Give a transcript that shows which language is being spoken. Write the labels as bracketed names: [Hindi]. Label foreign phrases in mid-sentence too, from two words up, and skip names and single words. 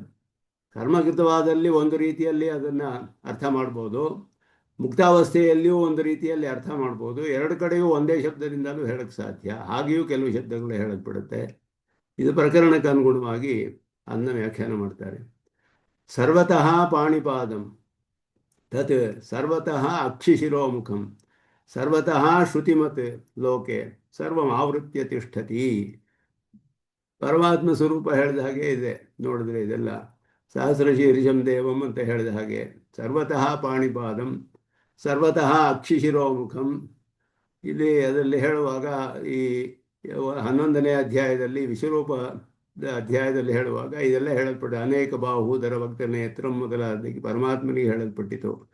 [Kannada] ಕರ್ಮಕೃತವಾದಲ್ಲಿ ಒಂದು ರೀತಿಯಲ್ಲಿ ಅದನ್ನು ಅರ್ಥ ಮಾಡ್ಬೋದು, ಮುಕ್ತಾವಸ್ಥೆಯಲ್ಲಿಯೂ ಒಂದು ರೀತಿಯಲ್ಲಿ ಅರ್ಥ ಮಾಡ್ಬೋದು. ಎರಡು ಕಡೆಯೂ ಒಂದೇ ಶಬ್ದದಿಂದಲೂ ಹೇಳಕ್ಕೆ ಸಾಧ್ಯ. ಹಾಗೆಯೂ ಕೆಲವು ಶಬ್ದಗಳು ಹೇಳಲ್ಪಡುತ್ತೆ. ಇದು ಪ್ರಕರಣಕ್ಕೆ ಅನುಗುಣವಾಗಿ ಅದನ್ನ ವ್ಯಾಖ್ಯಾನ ಮಾಡ್ತಾರೆ. [Sanskrit] ಸರ್ವತಃ ಪಾಣಿಪಾದಂ ತತ್ ಸರ್ವತಃ ಅಕ್ಷಿಶಿರೋಮುಖಂ ಸರ್ವತಃ ಶ್ರುತಿಮತ್ ಲೋಕೆ ಸರ್ವಂ ಆವೃತ್ಯ ತಿಷ್ಠತಿ. [Kannada] ಪರಮಾತ್ಮ ಸ್ವರೂಪ ಹೇಳಿದ ಹಾಗೆ ಇದೆ ನೋಡಿದ್ರೆ, ಇದೆಲ್ಲ [Sanskrit] ಸಹಸ್ರಶೀರ್ಷಂ ದೇವಂ [Kannada] ಅಂತ ಹೇಳಿದ ಹಾಗೆ. [Sanskrit] ಸರ್ವತಃ ಪಾಣಿಪಾದಂ ಸರ್ವತಃ ಅಕ್ಷಿಶಿರೋಮುಖಂ, [Kannada] ಇಲ್ಲಿ ಅದರಲ್ಲಿ ಹೇಳುವಾಗ ಈ 11ನೇ ಅಧ್ಯಾಯದಲ್ಲಿ ವಿಶ್ವರೂಪ ಅಧ್ಯಾಯದಲ್ಲಿ ಹೇಳುವಾಗ ಇದೆಲ್ಲ ಹೇಳಲ್ಪಟ್ಟ [Sanskrit] ಅನೇಕ ಬಾಹೂದರ ಭಕ್ತ ನೇತ್ರಂ [Kannada] ಮೊದಲಾದ ಪರಮಾತ್ಮನಿಗೆ ಹೇಳಲ್ಪಟ್ಟಿತು.